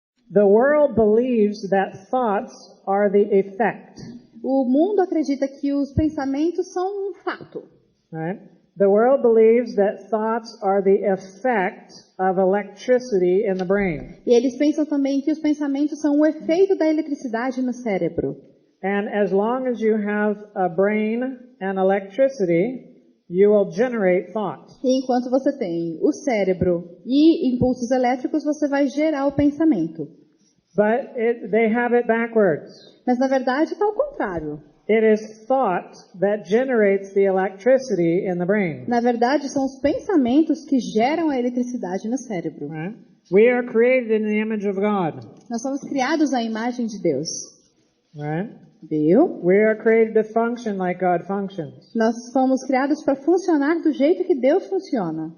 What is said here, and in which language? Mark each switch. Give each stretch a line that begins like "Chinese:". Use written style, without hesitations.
English: The world believes that thoughts are the effect.
Portuguese: O mundo acredita que os pensamentos são um fato.
English: Right? The world believes that thoughts are the effect of electricity in the brain.
Portuguese: E eles pensam também que os pensamentos são o efeito da eletricidade no cérebro.
English: And as long as you have a brain and electricity, you will generate thought.
Portuguese: E enquanto você tem o cérebro e impulsos elétricos, você vai gerar o pensamento.
English: But they have it backwards.
Portuguese: Mas na verdade está ao contrário.
English: It is thought that generates the electricity in the brain.
Portuguese: Na verdade, são os pensamentos que geram a eletricidade no cérebro.
English: Right? We are created in the image of God.
Portuguese: Nós somos criados à imagem de Deus.
English: Right?
Portuguese: Viu?
English: We are created to function like God functions.
Portuguese: Nós fomos criados para funcionar do jeito que Deus funciona.